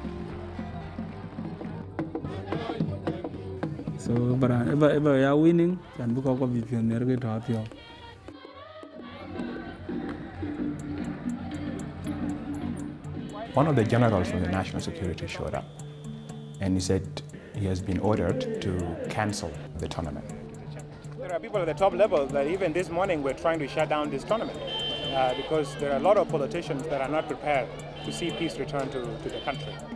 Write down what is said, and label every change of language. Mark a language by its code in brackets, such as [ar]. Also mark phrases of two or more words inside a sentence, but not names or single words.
[en] So eba ya winning and bu ko pio nerge ta pio. One of the generals from the national security showed up and he said he has been ordered to cancel the tournament. There are people at the top level that even this morning were trying to shut down this tournament because there are a lot of politicians that are not prepared to see peace return to the country.